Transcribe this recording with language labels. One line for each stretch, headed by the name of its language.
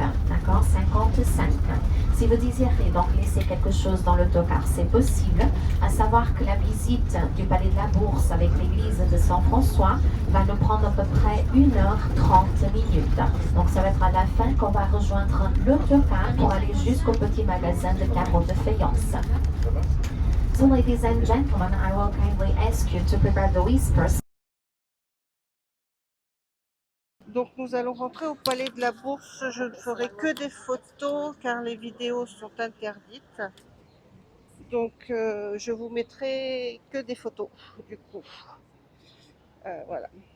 French: D'accord, 55. Si vous désirez donc laisser quelque chose dans l'autocar, c'est possible. À savoir que la visite du Palais de la Bourse avec l'église de Saint-François va nous prendre à peu près 1h30 minutes. Donc ça va être à la fin qu'on va rejoindre l'autocar pour aller jusqu'au petit magasin de carreaux de faïence.
English: So ladies and gentlemen, I will kindly ask you to prepare the whispers.
French: Donc nous allons rentrer au Palais de la Bourse. Je ne ferai que des photos car les vidéos sont interdites. Donc je vous mettrai que des photos du coup. Voilà.